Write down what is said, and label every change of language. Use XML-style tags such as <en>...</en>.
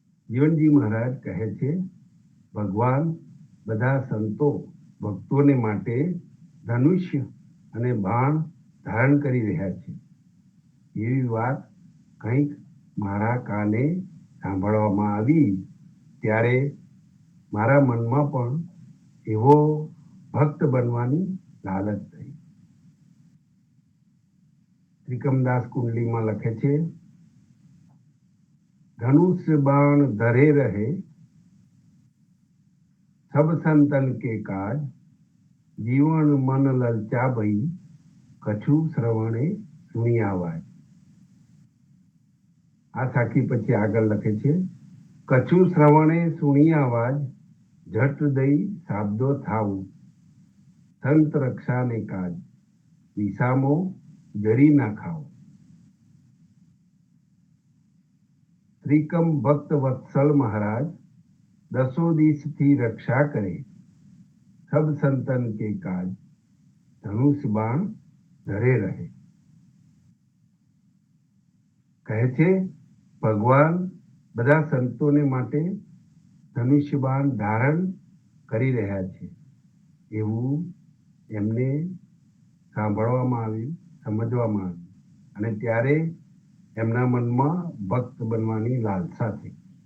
<gu>જીવનજી મહારાજ કહે છે ભગવાન બધા સંતો ભક્તોને માટે ધનુષ્ય અને બાણ ધારણ કરી રહ્યા છે. એવી વાત કંઈક મારા કાને સાંભળવામાં આવી ત્યારે મારા મનમાં પણ એવો ભક્ત બનવાની લાલચ થઈ. ત્રિકમદાસ કુંડલીમાં લખે છે, ધનુષ્ય બાણ ધરે રહે</gu> <hi>सब संतन के काज, जीवन मन ललचा भई, कछु श्रवणे सुनी आवाज.</hi> <gu>આ સાખી પછી આગળ લખે છે, કछु શ્રવણે સુણી આવાજ, જટ દઈ શાબ્દો થાવું, સંત રક્ષાને કાજ, વિસામો જરી ના ખાવ. ત્રિકમ ભક્ત વત્સલ મહારાજ</gu> <hi>दसों दिस थी रक्षा करे, सब संतन के काज धनुष बाण धरे रहे.</hi> <gu>કહે છે ભગવાન બધા સંતોને માટે ધનુષ્ય બાણ ધારણ કરી રહ્યા છે એવું એમને સાંભળવામાં આવ્યું, સમજવામાં આવ્યું અને ત્યારે એમના મનમાં ભક્ત બનવાની લાલસા થઈ.</gu>